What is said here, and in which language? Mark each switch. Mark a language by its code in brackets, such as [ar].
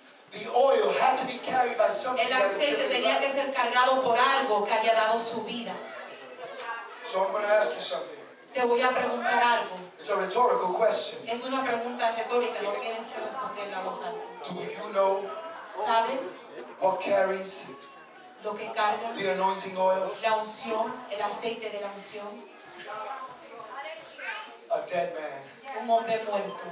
[en] The oil had to be carried by something [es] El [en] that had [es] aceite [en] given its [es] tenía que [en] life. [es] ser cargado por algo que había dado su vida. [en] So I'm going to ask you something. [es] Te voy a preguntar algo. [en] It's a rhetorical question. [es] Es una pregunta retórica, no tienes que responderla a voz alta. [en] Do you know [es] ¿Sabes [en] what carries [es] lo que carga [en] the anointing oil? [es] la unción, el aceite de la unción? [en] A dead man. [es] Un hombre muerto.